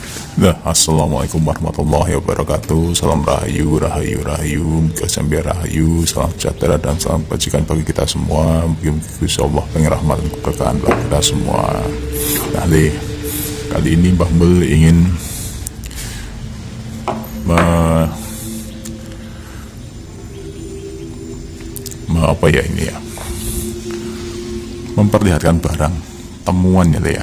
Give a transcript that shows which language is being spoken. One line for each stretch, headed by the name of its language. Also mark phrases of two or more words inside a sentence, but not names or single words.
Arabic: Nah, السلام عليكم ورحمة الله وبركاته.
Indonesian: Salam rahayu, rahayu, rahayu, muka rahayu, salam sejahtera dan salam kebajikan bagi kita semua. Mungkin Allah pengrahmat dan keberkahan bagi kita semua. Nah, kali ini Mbah Mul ingin apa ya ini ya, memperlihatkan barang temuannya ya.